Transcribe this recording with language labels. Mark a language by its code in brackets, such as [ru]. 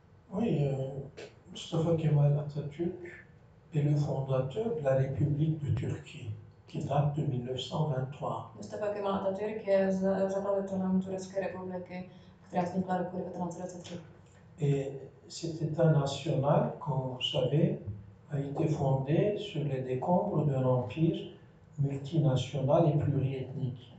[fr] Oui, Mustafa Kemal Atatürk est le fondateur de la République de Turquie, qui date de 1923. [cs] Mustafa Kemal Atatürk je zakladatelem Turecké republiky, která vznikla roku 1923. [fr] Et cet État national, comme vous savez, a été fondé sur les décombres d'un empire multinational et pluriethnique.